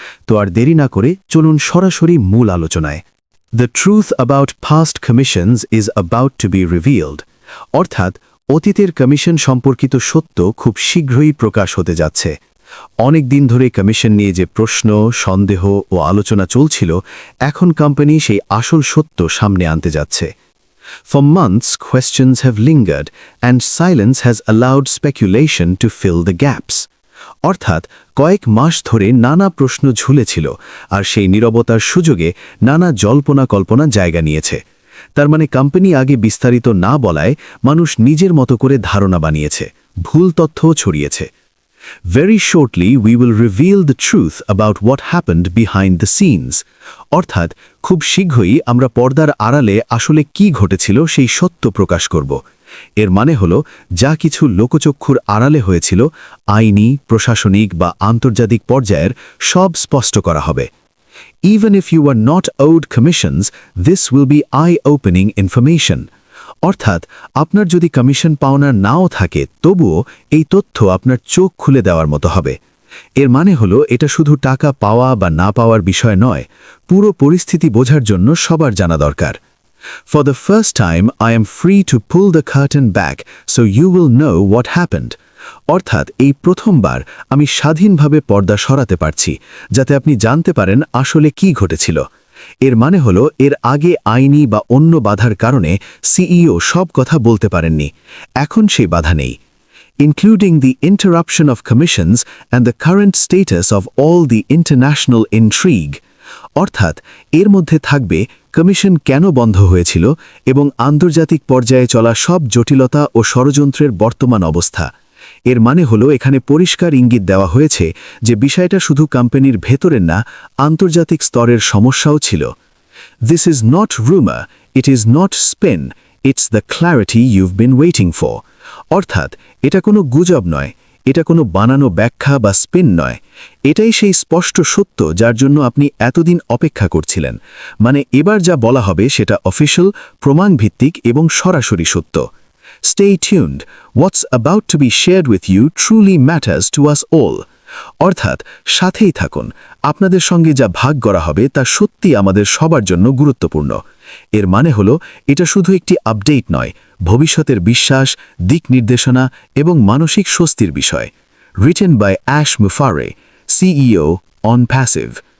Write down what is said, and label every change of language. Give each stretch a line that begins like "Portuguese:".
Bangla: তো আর দেরি না করে চলুন সরাসরি মূল আলোচনায়।
English: The truth about past commissions is about to be revealed.
Bangla: অর্থাৎ অতীতের কমিশন সম্পর্কিত সত্য খুব শীঘ্রই প্রকাশ হতে যাচ্ছে। অনেক দিন ধরে কমিশন নিয়ে যে প্রশ্ন, সন্দেহ ও আলোচনা চলছিল, এখন কোম্পানি সেই আসল সত্য সামনে আনতে যাচ্ছে।
English: For months, questions have lingered, and silence has allowed speculation to fill the gaps.
Bangla: অর্থাৎ কয়েক মাস ধরে নানা প্রশ্ন ঝুলেছিল, আর সেই নীরবতার সুযোগে নানা জল্পনা কল্পনা জায়গা নিয়েছে। তার মানে কোম্পানি আগে বিস্তারিত না বলায় মানুষ নিজের মতো করে ধারণা বানিয়েছে, ভুল তথ্যও ছড়িয়েছে।
English: Very shortly, we will reveal the truth about what happened behind the scenes.
Bangla: অর্থাৎ খুব শীঘ্রই আমরা পর্দার আড়ালে আসলে কি ঘটেছিল সেই সত্য প্রকাশ করব। এর মানে হলো, যা কিছু লোকচক্ষুর আড়ালে হয়েছিল, আইনি, প্রশাসনিক বা আন্তর্জাতিক পর্যায়ের, সব স্পষ্ট করা হবে।
English: Even if you are not owed commissions, this will be eye-opening information.
Bangla: অর্থাৎ আপনার যদি কমিশন পাওনা নাও থাকে, তবুও এই তথ্য আপনার চোখ খুলে দেওয়ার মতো হবে। এর মানে হলো, এটা শুধু টাকা পাওয়া বা না পাওয়ার বিষয় নয়, পুরো পরিস্থিতি বোঝার জন্য সবার জানা দরকার।
English: For the first time, I am free to pull the curtain back, so you will know what happened.
Bangla: অর্থাৎ এই প্রথমবার আমি স্বাধীনভাবে পর্দা সরাতে পারছি, যাতে আপনি জানতে পারেন আসলে কি ঘটেছিল। এর মানে হলো, এর আগে আইনি বা অন্য বাধার কারণে সিইও সব কথা বলতে পারেননি। এখন সেই বাধা নেই।
English: Including the interruption of commissions and the current status of all the international intrigue.
Bangla: অর্থাৎ এর মধ্যে থাকবে কমিশন কেন বন্ধ হয়েছিল এবং আন্তর্জাতিক পর্যায়ে চলা সব জটিলতা ও ষড়যন্ত্রের বর্তমান অবস্থা। এর মানে হলো, এখানে পরিষ্কার ইঙ্গিত দেওয়া হয়েছে যে বিষয়টা শুধু কোম্পানির ভেতরের না, আন্তর্জাতিক স্তরের সমস্যাও ছিল।
English: This is not rumor, it is not spin, it's the clarity you've been waiting for.
Bangla: অর্থাৎ এটা কোনো গুজব নয়, এটা কোনো বানানো ব্যাখ্যা বা স্পিন নয়, এটাই সেই স্পষ্ট সত্য যার জন্য আপনি এতদিন অপেক্ষা করছিলেন। মানে এবার যা বলা হবে সেটা অফিশিয়াল, প্রমাণভিত্তিক এবং সরাসরি সত্য।
English: Stay tuned. What's about to be shared with you truly matters to us all.
Bangla: অর্থাৎ সাথেই থাকুন, আপনাদের সঙ্গে যা ভাগ করা হবে তা সত্যি আমাদের সবার জন্য গুরুত্বপূর্ণ। এর মানে হলো, এটা শুধু একটি আপডেট নয়, ভবিষ্যতের বিশ্বাস, দিক নির্দেশনা এবং মানসিক স্বস্তির বিষয়।
English: Written by Ash Mufareh, CEO, OnPassive.